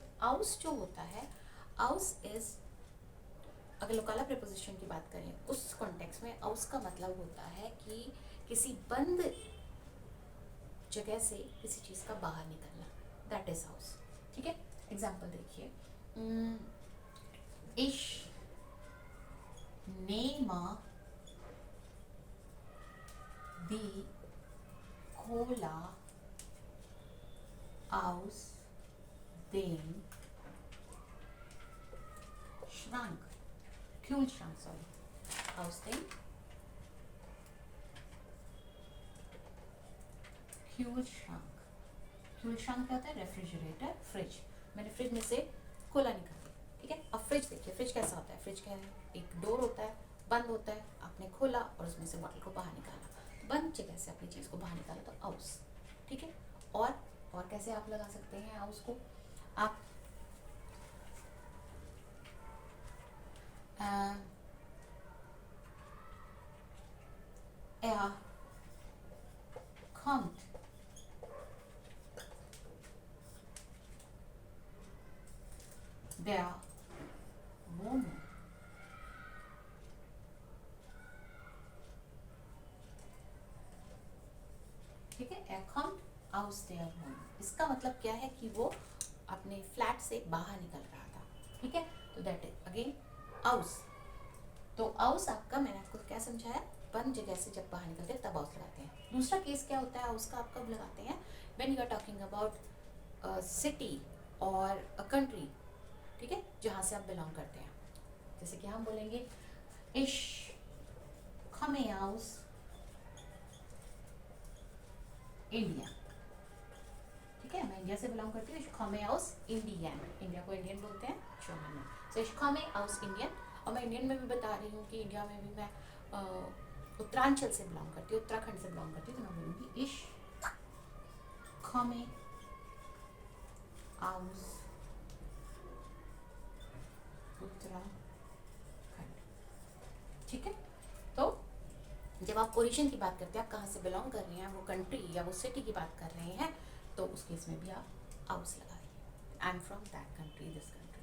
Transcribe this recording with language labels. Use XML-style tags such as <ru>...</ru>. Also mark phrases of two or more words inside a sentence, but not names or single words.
<hi>आउस जो होता है, आउस इज, अगर</hi> <en>local preposition</en> <hi>की बात करें उस कॉन्टेक्स्ट में, आउस का मतलब होता है कि किसी बंद जगह से किसी चीज का बाहर निकलना,</hi> <en>that is house.</en> <hi>ठीक है, एग्जाम्पल देखिए,</hi> <de>ich nehme die Cola aus dem Schrank, Kühlschrank, sorry, aus dem Kühlschrank।</de> <hi>Kühlschrank क्या होता है? रेफ्रिजरेटर, फ्रिज। मैंने फ्रिज में से कोला निकाली। ठीक है, अब फ्रिज देखिए, फ्रिज कैसा होता है? फ्रिज क्या है? एक डोर होता है, बंद होता है, आपने खोला और उसमें से बॉटल को बाहर निकाला, बंद जगह से अपनी चीज को बाहर निकाला, तो आउस। ठीक है, और कैसे आप लगा सकते हैं आउस को?</hi> <de>आप kommt der Wohnung।</de> <hi>ठीक है,</hi> <de>er kommt aus der Wohnung,</de> <hi>इसका मतलब क्या है कि वो अपने फ्लैट से बाहर निकल रहा था। ठीक है, तो</hi> <en>that is again</en> <hi>आउस। तो आउस आपका, मैंने आपको क्या समझाया, बंद जगह से जब बाहर निकलते हैं तब आउस लगाते हैं। दूसरा केस क्या होता है आउस का, आप कब लगाते हैं?</hi> <en>when you are talking about city और a country.</en> <hi>ठीक है, जहाँ से आप बिलोंग करते हैं, जैसे कि हम बोलेंगे</hi> <de>ich komme aus इंडिया।</de> <hi>ठीक है, मैं इंडिया से बिलोंग करती हूँ,</hi> <de>ich komme aus इंडियन,</de> <hi>इंडिया को इंडियन बोलते हैं जर्मन में,</hi> <de>so ich komme aus इंडियन।</de> <hi>और मैं इंडियन में भी बता रही हूँ कि इंडिया में भी मैं उत्तरांचल से बिलोंग करती हूँ, उत्तराखंड से बिलोंग करती हूँ, तो मैं बोलूँगी</hi> <de>ich komme aus उत्तराखंड।</de> <hi>ठीक है, तो जब आप ओरिजिन की बात करते हैं, आप कहाँ से बिलोंग कर रहे हैं, वो कंट्री या वो सिटी की बात कर रहे हैं, तो उस केस में भी आप आउस लगाइए,</hi> <en>I am from that country, this country.</en>